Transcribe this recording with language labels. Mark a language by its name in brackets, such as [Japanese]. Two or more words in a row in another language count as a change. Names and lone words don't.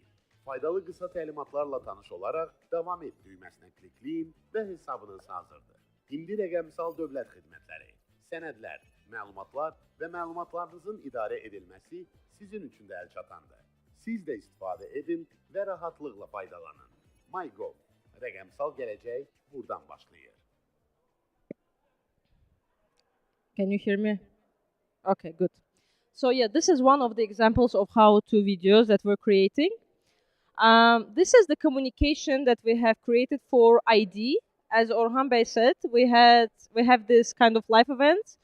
[Azerbaijani] Faydalı qısa təlimatlarla tanış olaraq davam et düyməsinə klikləyin və hesabınız hazırdır. İndi rəqəmsal dövlət xidmətləri, sənədlər, məlumatlar və məlumatlarınızın idarə edilməsi sizin üçün də əlçatandır. Siz də istifadə edin və rahatlıqla faydalanın. MyGov, rəqəmsal gələcək buradan başlayır. [English] Can you hear me? Okay, good. So yeah, this is one of the examples of how-to videos that we're creating. This is the communication that we have created for ID. As Orhan Bey said, we have this kind of live events.